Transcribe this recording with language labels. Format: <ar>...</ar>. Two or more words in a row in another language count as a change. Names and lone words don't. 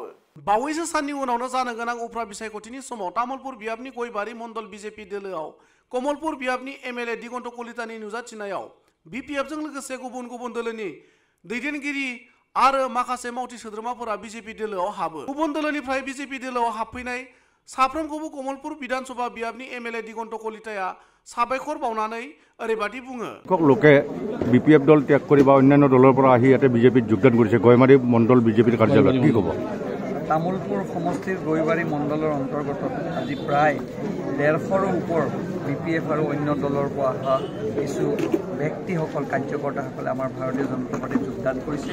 <brx>बावैसो साननि उनावनो जानो गोनां उफ्रा बिसायख'थिनि समाव तामुलपुर बियाबनि गयबारि मण्डल बीजेपी दोलोआव कमलपुर बियाबनि एमएलए दिगन्त कलितानि नुजाथिनायाव बीपीएफ जों लोगोसे गुबुन दोलोनि दैदेनगिरि आरो माखासे मावथि सोद्रोमाफोरा बीजेपी दोलोआव हाबो। गुबुन दोलोनिफ्राय बीजेपी दोलोआव हाबफैनाय साफ्रोमखौबो कमलपुर विधानसभा बियाबनि एमएलए दिगन्त कलिताया साबायखर बावनानै ओरैबादि बुङो।</brx> <as>লোকে বিপিএফ দল ত্যাগ কৰি বা অন্যান্য দলৰ পৰা আহি ইয়াতে বিজেপিত যোগদান কৰিছে গয়মাৰী মণ্ডল বিজেপিৰ কাৰ্যালয়ত কি ক'ব? তামুলপুৰ সমষ্টিৰ গয়বাৰী মণ্ডলৰ অন্তৰ্গত আজি প্ৰায় 150ৰ ওপৰ बीपीएफ আৰু অন্য দলৰ পৰা অহা কিছু ব্যক্তিসকল কাৰ্যকৰ্তাসকলে আমাৰ ভাৰতীয় জনতা পাৰ্টিত যোগদান কৰিছে।</as>